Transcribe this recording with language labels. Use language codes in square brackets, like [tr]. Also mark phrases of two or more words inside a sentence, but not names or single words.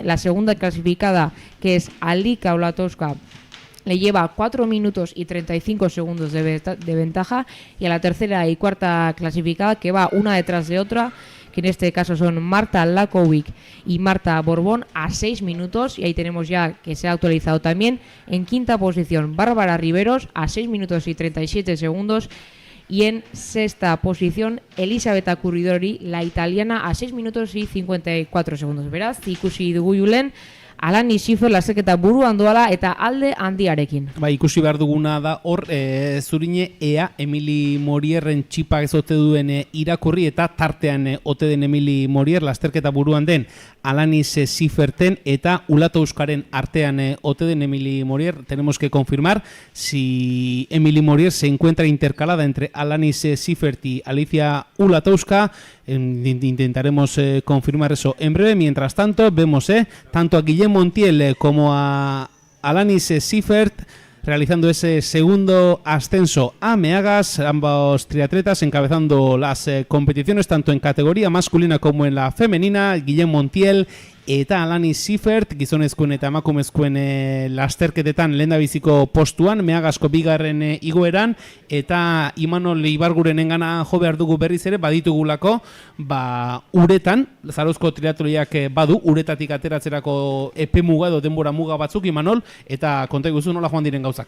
[es] La segunda clasificada, que es Alika Olatozka, le lleva 4 minutos y 35 segundos de ventaja, y a la tercera y cuarta clasificada, que va una detrás de otra, que en este caso son Marta Lakovic y Marta Borbón, a 6 minutos, y ahí tenemos ya que se ha actualizado también. En quinta posición, Bárbara Riveros, a 6 minutos y 37 segundos, y en sexta posición, Elisabetta Curridori, la italiana, a 6 minutos y 54 segundos. [eu] Beraz, ikusi dugu julen, Alani Schiffer lasterketa buruan doala eta alde handiarekin. Ikusi behar duguna da hor, zurine ea Emili Morierren txipak ez ote duen irakurri eta tartean ote den Emili Morier lasterketa buruan den Alanis Schifferten eta Ulata Euskaren artean ote den Emili Morier. [es] Tenemos que confirmar si Emili Morier se encuentra intercalada entre Alanis Schiffert y Alicia Ulatowska. Intentaremos confirmar eso en breve. Mientras tanto, vemos tanto a Guillem Montiel como a Alanis Schiffert realizando ese segundo ascenso a Meagas, ambos triatletas encabezando las competiciones tanto en categoría masculina como en la femenina. [eu] Guillem Montiel eta Alanis Schiffert, gizonezkoen eta emakumezkoen lasterketetan lehendabiziko postuan, Meagasko bigarren igoeran, eta Imanol Ibargurenengana jo behar dugu berriz ere, baditugulako, uretan, Zarauzko triatloiak badu, uretatik ateratzerako epe muga edo denbora muga batzuk, Imanol, eta konta iguzu nola joan diren gauzak.